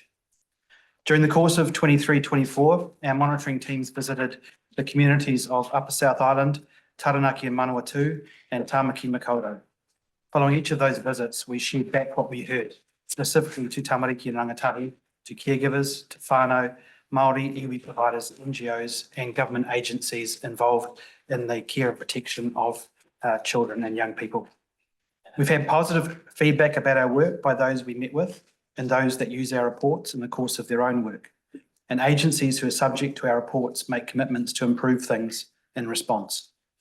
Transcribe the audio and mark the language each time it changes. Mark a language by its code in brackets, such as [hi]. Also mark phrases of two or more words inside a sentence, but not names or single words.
[en] During the course of 23-24, our monitoring teams visited the communities of Upper South Island, Taranaki and Manawatu, and Tamaki Makaurau. Following each of those visits, we shared back what we heard, specifically to tamariki and rangatahi, to caregivers, to whānau, Māori, iwi providers, NGOs and government agencies involved in the care and protection of children and young people. We've had positive feedback about our work by those we met with and those that use our reports in the course of their own work. And agencies who are subject to our reports make commitments to improve things in response.